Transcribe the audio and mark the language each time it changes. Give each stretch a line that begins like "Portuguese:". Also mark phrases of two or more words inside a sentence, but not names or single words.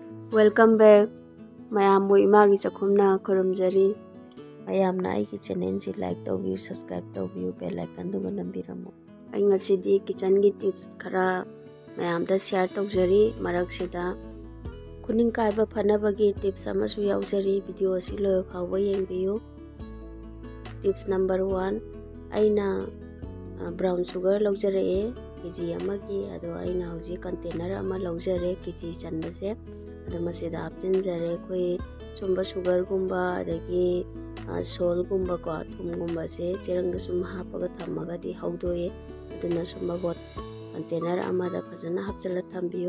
English: Welcome back.
Manipuri: Mayam mo imagi chakhumna khurumjari. Mayamna ai ki channel si like tawbiu, subscribe tawbiu,
English: bell icon
Manipuri: du nambiramo. Ai ngasidi kitchen gi tips khara mayamda share tawjari. Marak sida kuning kaiba phanabagi tips amasu yaujari. Video si loyo phawa yengbiyu.
English: Tips number 1.
Manipuri: Aina
English: brown sugar
Manipuri: laujare kg amagi ado aina hoji container ama laujare kg chanbase. Masida hapchinjare koi sumba sugar gumba adagi sol gumba ko thum gumba se cherang sum hapaga thamaga di haudoye aduna sumba bot container amada phajana hapchala thambiyo.